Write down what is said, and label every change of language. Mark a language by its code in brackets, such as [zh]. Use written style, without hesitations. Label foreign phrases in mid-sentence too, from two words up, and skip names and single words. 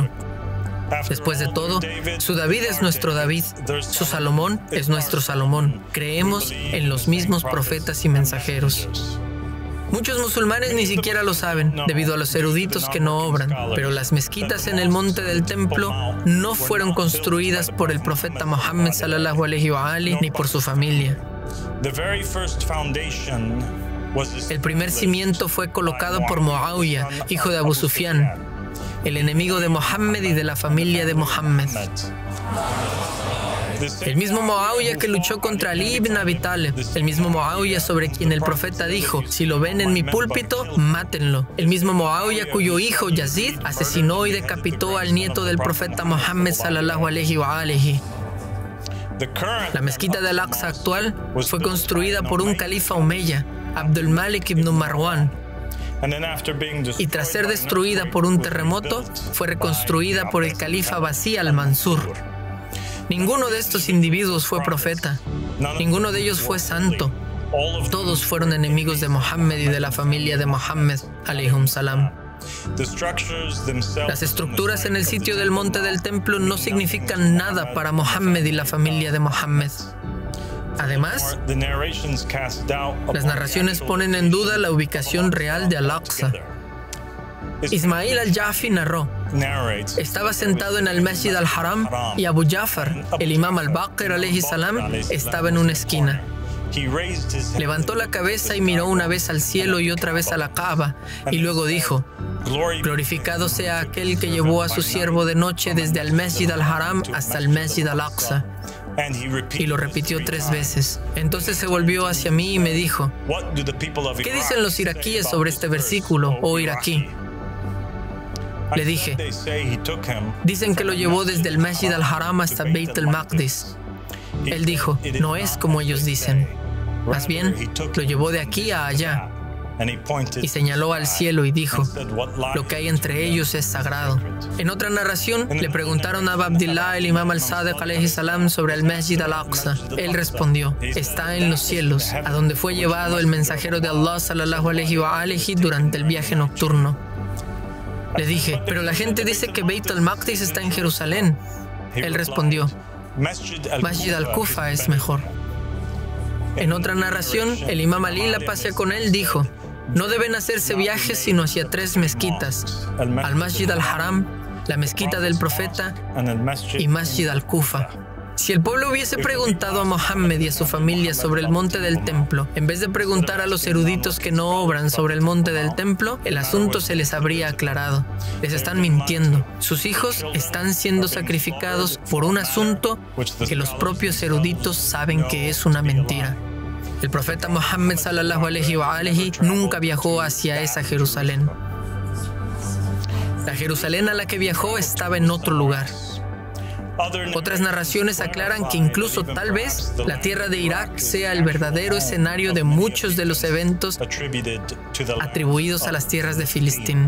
[es] Después de todo, su David es nuestro David, su Salomón es nuestro Salomón. Creemos en los mismos profetas y mensajeros. Muchos musulmanes ni siquiera lo saben, debido a los eruditos que no obran, pero las mezquitas en el monte del templo no fueron construidas por el profeta Muhammad [ar] صلى الله عليه وآله [es] ni por su familia. El primer cimiento fue colocado por Muawiyah, hijo de Abu Sufyan, el enemigo de Muhammad y de la familia de Muhammad. El mismo Muawiyah que luchó contra Ali ibn Abi Talib, el mismo Muawiyah sobre quien el profeta dijo: si lo ven en mi púlpito, mátenlo. El mismo Muawiyah cuyo hijo Yazid asesinó y decapitó al nieto del profeta Muhammad [ar] صلى الله عليه وآله. [es] La mezquita de Al-Aqsa actual fue construida por un califa omeya, Abdul Malik ibn Marwan, y tras ser destruida por un terremoto, fue reconstruida por el califa Abasí al-Mansur. Ninguno de estos individuos fue profeta, ninguno de ellos fue santo. Todos fueron enemigos de Muhammad y de la familia de Muhammad, [ar] عليهم السلام. [es] Las estructuras en el sitio del monte del templo no significan nada para Muhammad y la familia de Muhammad. Además, las narraciones ponen en duda la ubicación real de Al-Aqsa. Ismail al-Jafi narró: estaba sentado en el Masjid al-Haram y Abu Ja'far, el imam al-Baqir [ar] عليه السلام, [es] estaba en una esquina. Levantó la cabeza y miró una vez al cielo y otra vez a la Kaaba, y luego dijo: glorificado sea aquel que llevó a su siervo de noche desde el Masjid al-Haram hasta el Masjid al-Aqsa. Y lo repitió 3 veces. Entonces se volvió hacia mí y me dijo: ¿qué dicen los iraquíes sobre este versículo, oh iraquí? Le dije: dicen que lo llevó desde el Masjid al-Haram hasta Beit al-Maqdis. Él dijo: no es como ellos dicen. Más bien, lo llevó de aquí a allá. Y señaló al cielo y dijo: lo que hay entre ellos es sagrado. En otra narración, le preguntaron a Abu Abdillah, el imam al-Sadiq [ar] عليه السلام, [es] sobre el Masjid al-Aqsa. Él respondió: está en los cielos, a donde fue llevado el mensajero de Allah [ar] صلى الله عليه وآله [es] durante el viaje nocturno. Le dije: pero la gente dice que Beit al-Maqdis está en Jerusalén. Él respondió: Masjid al-Kufa es mejor. En otra narración, el imam Ali, la paz sea con él, dijo: no deben hacerse viajes sino hacia 3 mezquitas: al-Masjid al-Haram, la mezquita del profeta y Masjid al-Kufa. Si el pueblo hubiese preguntado a Mohammed y a su familia sobre el monte del templo, en vez de preguntar a los eruditos que no obran sobre el monte del templo, el asunto se les habría aclarado. Les están mintiendo. Sus hijos están siendo sacrificados por un asunto que los propios eruditos saben que es una mentira. El profeta Muhammad [ar] صلى الله عليه وآله [es] nunca viajó hacia esa Jerusalén. La Jerusalén a la que viajó estaba en otro lugar. Otras narraciones aclaran que incluso tal vez la tierra de Irak sea el verdadero escenario de muchos de los eventos atribuidos a las tierras de Filistín.